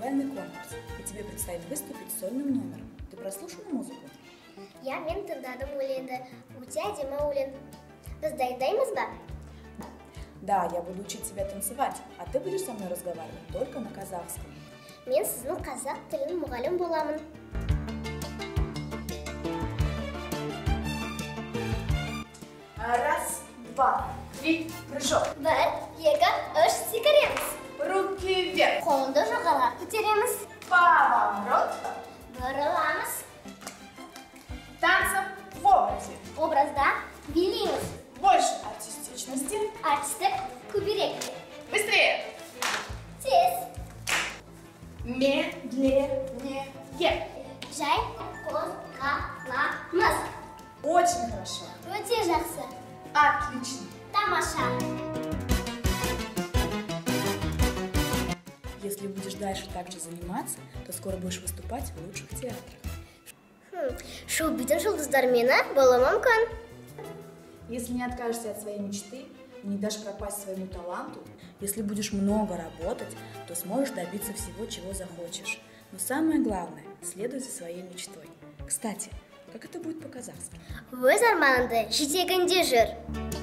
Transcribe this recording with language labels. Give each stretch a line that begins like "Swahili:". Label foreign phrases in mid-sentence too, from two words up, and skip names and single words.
Russian: конкурс, и тебе предстоит выступить с сольным номером. Ты прослушала музыку?
Kazakh: Я мен тыңдадым өлеңді. Өте әдемі өлең. Біз дайындаймыз ба?
Russian: Да, я буду учить тебя танцевать, а ты будешь со мной разговаривать только на казахском.
Kazakh: Мен сіздің қазақ тілін мұғалім боламын.
Russian: Раз, два, три, прыжок.
Kazakh: Бір, екі, үш, секіреміз.
Russian: Руки вверх.
Kazakh: Қолды жоғарыға көтереміз.
Russian: Поворот.
Kazakh: Бұрыламыз.
Russian: Танцем в образе.
Kazakh: Образда билейміз.
Russian: Больше артистичности.
Kazakh: Артистік көбірек.
Russian: Быстрее.
Kazakh: Тез.
Russian: Медленнее.
Kazakh: Жай қозғаламыз.
Russian: Очень хорошо.
Kazakh: Өте жақсы.
Russian: Отлично.
Kazakh: Тамаша.
Russian: Если будешь дальше так же заниматься, то скоро будешь выступать в лучших театрах.
Kazakh: Шоу-бидің жұлдыздармені болуы мүмкін.
Russian: Если не откажешься от своей мечты и не дашь пропасть своему таланту, если будешь много работать, то сможешь добиться всего, чего захочешь. Но самое главное – следуй за своей мечтой. Кстати, как это будет по-казахски?
Kazakh: Өз арманыңды жетегінде жүр.